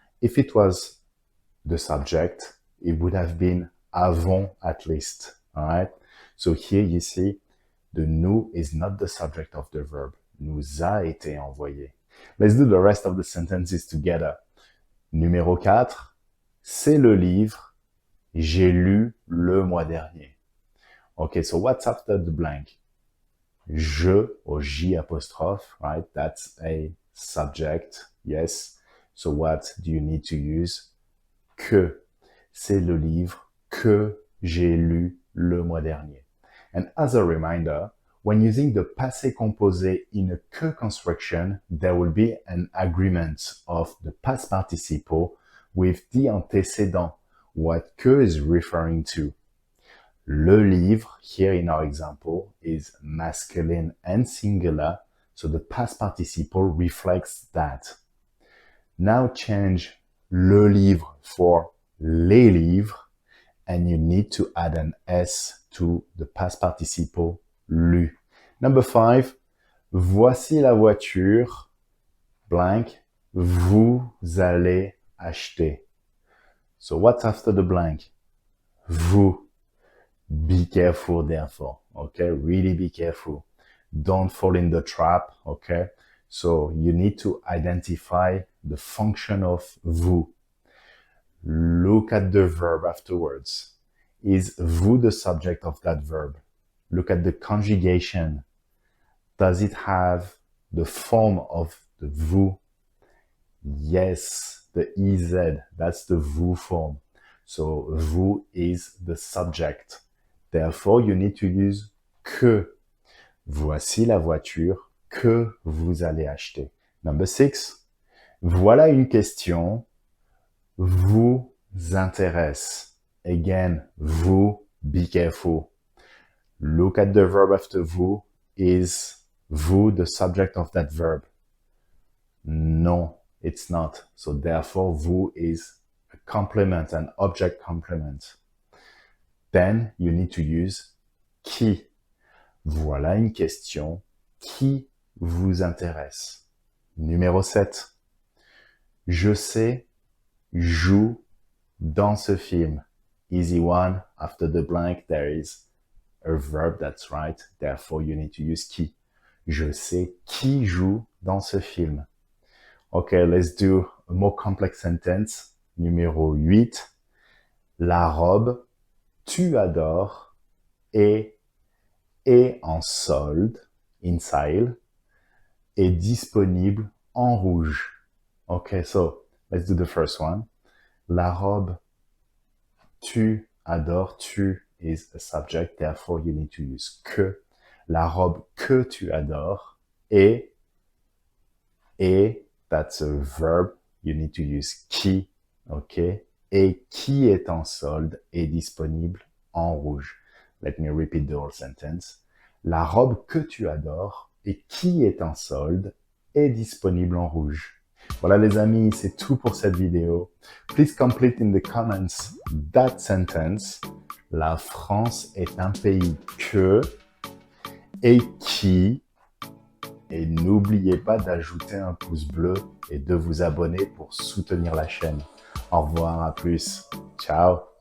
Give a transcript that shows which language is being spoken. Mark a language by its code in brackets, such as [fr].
[en] If it was the subject, it would have been avons at least, all right? So here you see, the nous is not the subject of the verb. [fr] Nous a été envoyé. [en] Let's do the rest of the sentences together. [fr] Numéro 4, c'est le livre j'ai lu le mois dernier. [en] Okay, so what's after the blank? Je or J apostrophe, right? That's a subject, yes. So what do you need to use? [fr] Que. C'est le livre que j'ai lu le mois dernier. [en] And as a reminder, when using the passé composé in a que construction, there will be an agreement of the past participle with the antécédent, what que is referring to. Le livre, here in our example, is masculine and singular, so the past participle reflects that. Now change le livre for les livres, and you need to add an S to the past participle lu. Number 5, [fr] voici la voiture, blank, vous allez acheter. [en] So what's after the blank? Vous. Be careful, therefore, okay? Really be careful. Don't fall in the trap, okay? So you need to identify the function of vous. Look at the verb afterwards. Is vous the subject of that verb? Look at the conjugation. Does it have the form of the vous? Yes, the EZ, that's the vous form. So vous is the subject. Therefore, you need to use que. [fr] Voici la voiture que vous allez acheter. [en] Number 6. [fr] Voilà une question vous intéresse. [en] Again, vous, be careful. Look at the verb after vous. Is vous the subject of that verb? No, it's not. So therefore, vous is a complement, an object complement. Then you need to use qui. [fr] Voilà une question qui vous intéresse. Numéro 7. Je sais, joue dans ce film. [en] Easy one. After the blank, there is a verb, that's right. Therefore, you need to use qui. [fr] Je sais qui joue dans ce film. [en] Okay, let's do a more complex sentence. [fr] Numéro 8. La robe tu adores est en solde, [en] in sale, [fr] est disponible en rouge. [en] Okay, so let's do the first one. [fr] La robe tu adores, [en] tu is a subject, therefore you need to use que. [fr] La robe que tu adores est, [en] that's a verb, you need to use qui, okay? [fr] Et qui est en solde est disponible en rouge. [en] Let me repeat the whole sentence. [fr] La robe que tu adores et qui est en solde est disponible en rouge. Voilà les amis, c'est tout pour cette vidéo. [en] Please complete in the comments that sentence. [fr] La France est un pays que et qui. Et n'oubliez pas d'ajouter un pouce bleu et de vous abonner pour soutenir la chaîne. Au revoir, à plus. Ciao.